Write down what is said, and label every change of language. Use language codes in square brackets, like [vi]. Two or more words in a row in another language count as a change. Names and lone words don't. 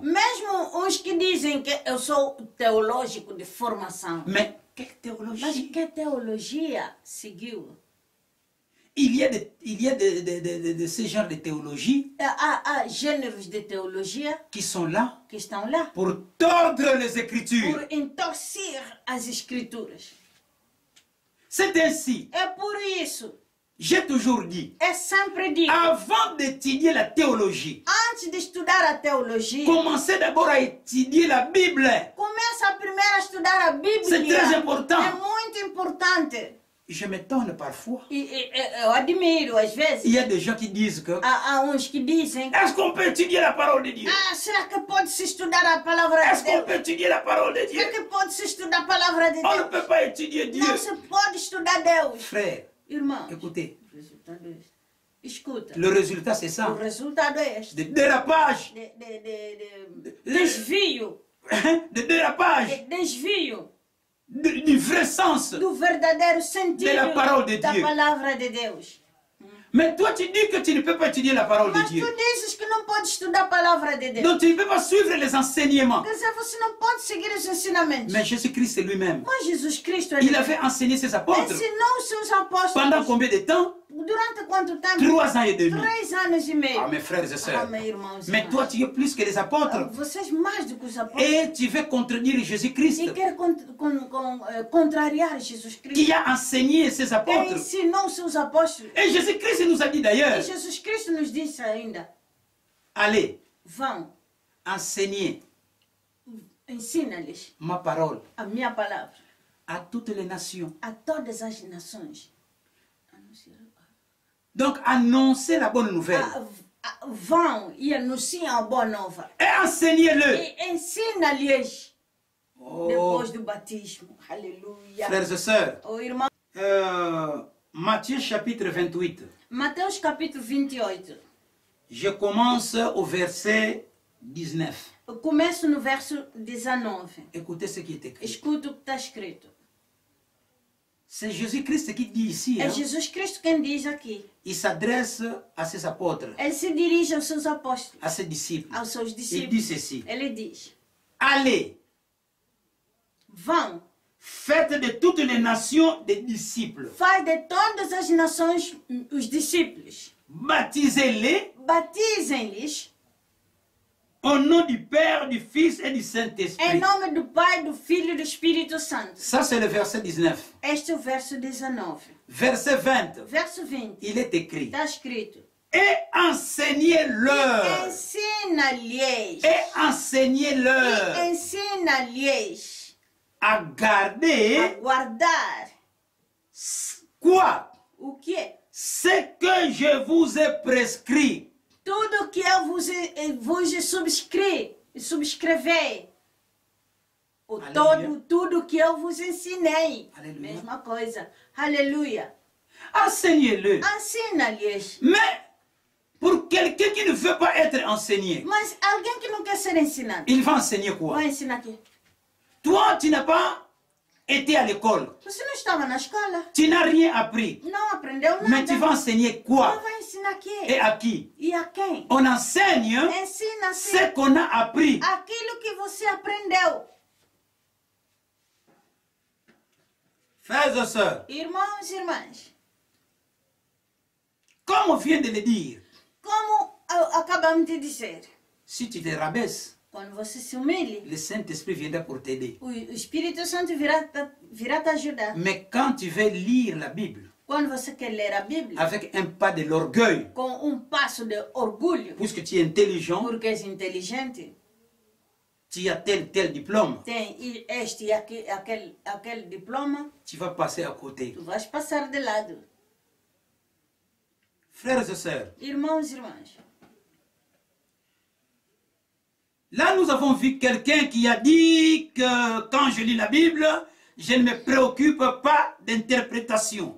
[pt] Mesmo uns que dizem que eu sou teológico de formação. [fr] Mais quelle [pt] Mas [fr] théologie? [pt] que teologia seguiu? [fr] Il y a de ce genre de théologie [pt] Há gêneros de teologia [fr] qui sont là [pt] que estão lá [fr] pour tordre les Écritures. [pt] por entorcer as escrituras. [fr] C'est ainsi, [pt] É por isso, [fr] j'ai toujours dit, [pt] é sempre dito, [fr] avant d'étudier la théologie, [pt] antes de estudar a teologia, [fr] commencez d'abord à étudier la Bible. [pt] começa primeiro a estudar a Bíblia. [fr] C'est très important. [pt] É muito importante. [fr] Je m'étonne parfois. [pt] Eu admiro, às vezes, [fr] Il y a des gens qui disent que [pt] há uns que dizem, [fr] est-ce qu'on peut étudier la parole de Dieu? [pt] será que pode-se estudar a palavra [fr] Est-ce [pt] de [fr] qu'on [pt] Deus? [fr] peut étudier la parole de Dieu? [pt] Será que pode-se estudar a palavra de [fr] On ne [pt] Deus? [fr] peut pas étudier Dieu. [pt] Não se pode estudar Deus. [fr] Frère, [pt] Irmãos, [fr] écoutez, [pt] o resultado é este. Escuta, [fr] le résultat c'est [pt] o [fr] ça. [pt] resultado é este. [fr] De dérapage. [pt] De desvio, [fr] De dérapage. [pt] de desvio [fr] Du vrai sens. [pt] do verdadeiro sentido [fr] De la parole de [pt] da [fr] Dieu. [pt] palavra de Deus. [fr] Mais toi tu dis que tu ne peux pas étudier la parole de [pt] Mas [fr] Dieu. [pt] tu dizes que não pode estudar a palavra de Deus. [fr] Donc tu ne peux pas suivre les enseignements. [pt] Quer dizer, você não pode seguir os ensinamentos. [fr] Mais Jésus-Christ lui-même, [pt] Mas Jesus Cristo [fr] il avait enseigné ses apôtres [pt] ensinou os seus apóstolos [fr] pendant combien de temps? [pt] durante quanto tempo? [fr] 3 ans et demi. [pt] 3 anos e meio. [fr] Ah mes frères et sœurs. [pt] Meus irmãos e [fr] Mais [pt] irmãs. [fr] toi tu es plus que les apôtres. [pt] Vocês mais do que os apóstolos. [fr] Et tu veux contredire Jésus-Christ [pt] E quer contrariar Jesus [fr] qui [pt] Cristo. [fr] a enseigné ses [pt] Que [fr] apôtres. [pt] ensinou os seus apóstolos. [fr] Et Jésus-Christ nous a dit [pt] E [fr] d'ailleurs, [pt] Jesus Cristo nos disse ainda, [fr] allez, [pt] vão, [fr] enseigner [pt] ensina-lhes [fr] ma parole [pt] a minha palavra [fr] à toutes les nations. [pt] a todas as nações. [fr] Donc annoncer la bonne nouvelle. [pt] vão e anunciem a boa nova. [fr] Et enseignez-le. [pt] E ensina-lhes Oh, depois do batismo. Aleluia. [fr] frères et sœurs, [pt] Oh, irmão, [fr] Matthieu chapitre 28. [pt] Mateus capítulo 28. [fr] Je commence au verset 19. [pt] Eu começo no verso 19. [fr] Écoutez ce qui est écrit. [pt] Escuta o que está escrito. [fr] C'est Jésus-Christ qui dit ici. [pt] É [fr] Hein, [pt] Jesus Cristo quem diz aqui. [fr] il s'adresse à ses apôtres, [pt] Ele se dirige aos seus apóstolos, [fr] à ses disciples. [pt] aos seus [fr] Il dit [pt] discípulos. [fr] ceci. [pt] Ele diz: [fr] Allez, [pt] vão, [fr] faites de toutes les nations des disciples. [pt] faz de todas as nações os discípulos. [fr] Baptisez-les [pt] Batizem-lhes [fr] au nom du Père, du Fils et du [pt] em [fr] Saint-Esprit. [pt] nome do Pai, do Filho e do Espírito Santo. [fr] Ça, c'est le verset 19. [pt] Este é o verso 19. [fr] Verset 20. [pt] Verso 20. [fr] Il est écrit. [pt] Está escrito: [fr] Et enseignez-leur. [pt] ensina-lhes. [fr] Et enseignez-leur [pt] E ensina-lhes [fr] à [pt] a [fr] garder [pt] guardar [fr] quoi? [pt] o que é? [fr] Ce que je vous ai prescrit. [pt] Tudo que eu vos subscrever. Aleluia. Tudo que eu vos ensinei. Aleluia. Mesma coisa. Aleluia. [fr] Enseignez-le. [pt] Ensina-lhes. [fr] Mais pour quelqu'un qui ne veut pas être enseigné, [pt] Mas alguém que não quer ser ensinado, [fr] il va enseigner quoi? [pt] vai ensinar aqui. [fr] Toi, tu n'as pas été à l'école. [pt] Você não estava na escola, [fr] Tu n'as rien appris. [pt] não aprendeu nada. [fr] Mais tu vas enseigner [pt] Mas [fr] quoi? [pt] vai ensinar aqui. [fr] Et à qui? [pt] E a quem? [fr] On enseigne [pt] Ensina-se [fr] ce qu'on a appris. [pt] aquilo que você aprendeu. [fr] Frères et sœurs, [pt] Irmãos e irmãs, [fr] comme on vient de le dire, [pt] como acabamos de dizer, [fr] si tu te rabaisses, [pt] quando você se humilhe, [fr] le Saint-Esprit viendra pour t'aider. [pt] o Espírito Santo virá te ajudar. [fr] Mais quand tu veux lire la Bible [pt] Quando você quer ler a Bíblia, [fr] avec un pas de l'orgueil, [pt] com passo de orgulho, [fr] puisque tu es intelligent, [pt] porque és inteligente, [fr] tu as tel diplôme, [pt] tem este e aquele diploma, [fr] tu vas passer à côté. [pt] tu vais passar de lado. [fr] Frères et sœurs, [pt] Irmãos e irmãs, [fr] là nous avons vu quelqu'un qui a dit que quand je lis la Bible, je ne me préoccupe pas d'interprétation.